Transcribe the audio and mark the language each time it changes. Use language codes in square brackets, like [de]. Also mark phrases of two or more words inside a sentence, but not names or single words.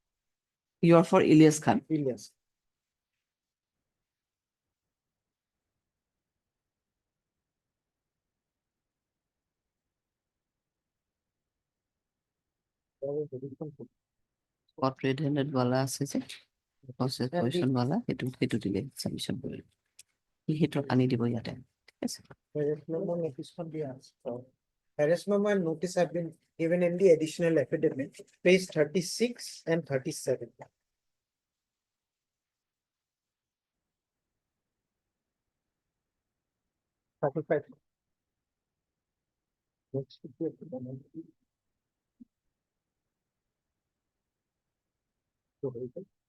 [en] You are for Ilyas Khan. Ilyas. Caught red-handed [as] wala আছে যে [en] process position [as] wala সেইটো দিলে submission কৰিলে সেইটো আনি দিব ইয়াতে ঠিক আছে [en] Arrest memo notice can be asked. So, arrest memo and notice have been given in the additional affidavit, page 36 and 37. Next, we have the- So, vehicle.